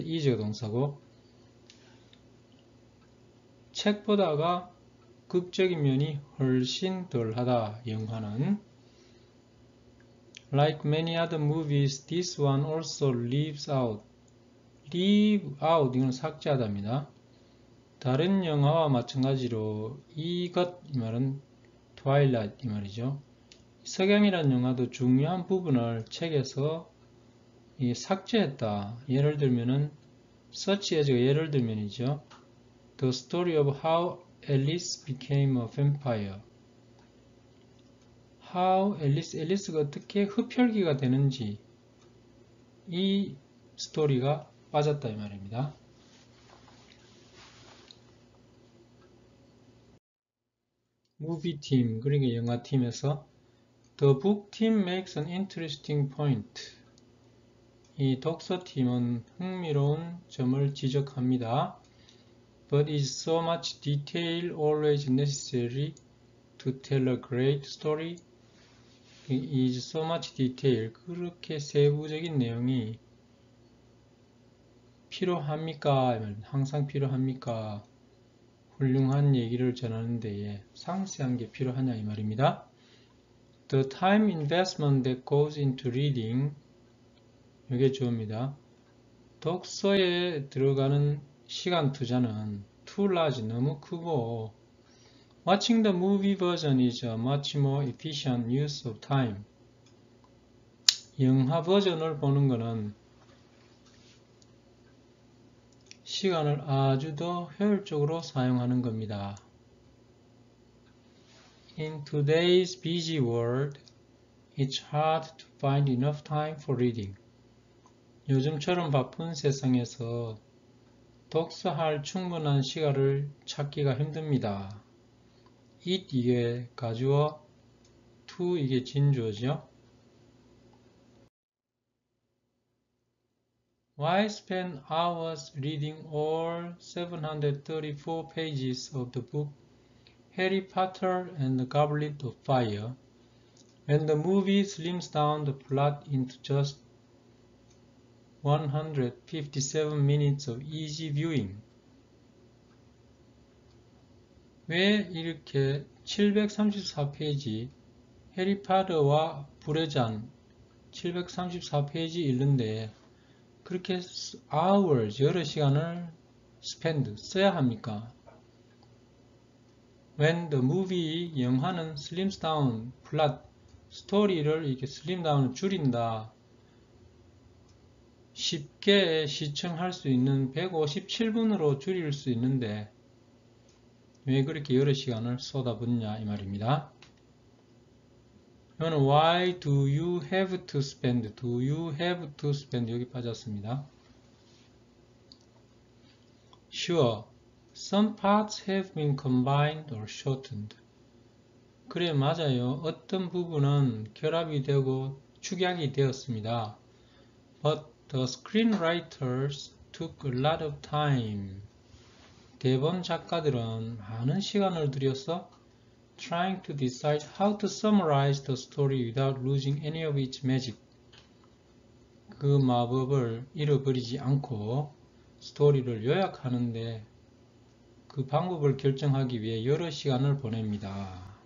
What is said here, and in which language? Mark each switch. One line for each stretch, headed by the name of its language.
Korean: is가 동사고 책보다가 극적인 면이 훨씬 덜하다.
English: 영화는 Like many other movies, this one also leaves out. leave out,
Korean: 이건 삭제하다입니다. 다른 영화와 마찬가지로 이것, 이 말은 Twilight, 이 말이죠. 석양이라는 영화도 중요한 부분을 책에서 삭제했다. 예를 들면은 such as가 예를 들면이죠.
English: The story of how Alice became a vampire.
Korean: How 앨리스가 어떻게 흡혈귀가 되는지 이 스토리가 빠졌다 이 말입니다. 무비팀, 그러니까 영화팀에서
English: The book team makes an interesting point.
Korean: 이 독서팀은 흥미로운 점을 지적합니다.
English: But is so much detail always necessary to tell a great story? Is so much detail,
Korean: 그렇게 세부적인 내용이 필요합니까? 항상 필요합니까? 훌륭한 얘기를 전하는 데에 상세한 게 필요하냐 이 말입니다.
English: The time investment that goes into reading,
Korean: 이게 주어입니다. 독서에 들어가는 시간 투자는
English: too large,
Korean: 너무 크고
English: Watching the movie version is a much more efficient use of time.
Korean: 영화 버전을 보는 것은 시간을 아주 더 효율적으로 사용하는 겁니다.
English: In today's busy world, it's hard to find enough time for reading.
Korean: 요즘처럼 바쁜 세상에서 독서할 충분한 시간을 찾기가 힘듭니다. it 이게 가주어, to 이게 진주어죠.
English: Why spend hours reading all 734 pages of the book Harry Potter and the Goblet of Fire when the movie slims down the plot into just 157 minutes of easy viewing?
Korean: 왜 이렇게 734페이지 해리파터와 불의 잔 734페이지 읽는데 그렇게 hours, 여러 시간을 spend, 써야 합니까?
English: When the movie,
Korean: 영화는 slims down, plot, 스토리를 이렇게 slim down, 줄인다. 쉽게 시청할 수 있는 157분으로 줄일 수 있는데 왜 그렇게 여러 시간을 쏟아붓냐 이 말입니다. 이거는
English: why do you have to spend, do you have to spend
Korean: 여기 빠졌습니다.
English: Sure, some parts have been combined or shortened.
Korean: 그래 맞아요. 어떤 부분은 결합이 되고 축약이 되었습니다.
English: But the screenwriters took a lot of time.
Korean: 대본 작가들은 많은 시간을 들여서
English: trying to decide how to summarize the story without losing any of its magic.
Korean: 그 마법을 잃어버리지 않고 스토리를 요약하는데 그 방법을 결정하기 위해 여러 시간을 보냅니다.